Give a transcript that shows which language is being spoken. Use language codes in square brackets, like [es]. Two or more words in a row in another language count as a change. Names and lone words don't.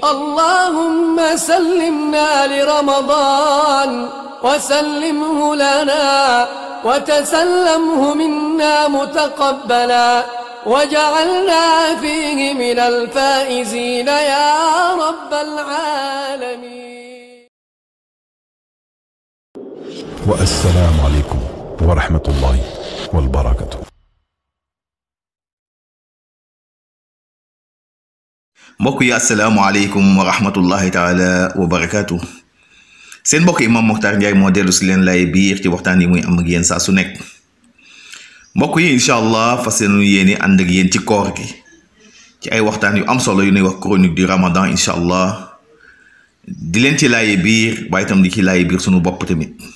[ar] اللهم سلمنا لرمضان وسلمه لنا وتسلمه منا متقبلا وجعلنا فيه من الفائزين يا رب العالمين. والسلام عليكم ورحمة الله وبركاته. [wo] mbokk yi [ar] السلام عليكم ورحمة الله تعالى وبركاته. [wo] seen mbokk Imam Mokhtar Ndiaye moo dellu si leen lay biir ci waxtaan yi muy am ak yéen saa su nekk. mbokk yi [ar] إن شاء الله [wo] fas yéene ànd ak yéen ci koor gi ci ay waxtaan yu am solo yu ñuy wax [fr] chronique du ramadan [ar] إن شاء الله [wo] di leen ci laaye biir waaye itam di ci laaye biir sunu bopp tamit.